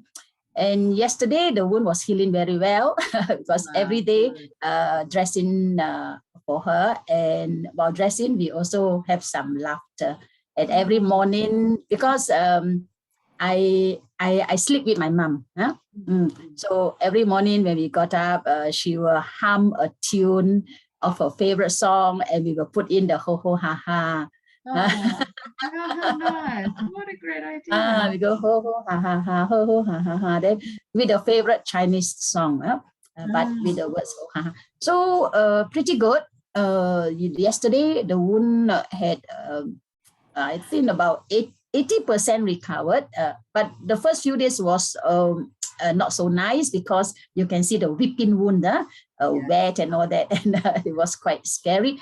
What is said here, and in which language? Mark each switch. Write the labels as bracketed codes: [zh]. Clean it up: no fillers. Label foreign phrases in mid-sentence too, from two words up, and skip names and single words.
[en] And yesterday the wound was healing very well because every day dressing for her, and while dressing we also have some laughter. And every morning, because I sleep with my mom. So every morning when we got up, she will hum a tune of her favorite song, and we will put in the ho ho ha ha. Oh, how nice. What a great idea. We go ho ho ha ha ha ho ho ha ha ha. Then with a favorite Chinese song, but with the words ho ha ha. So pretty good. Yesterday the wound had I think about 80% recovered, but the first few days was not so nice because you can see the whipping wound, wet and all that, and it was quite scary.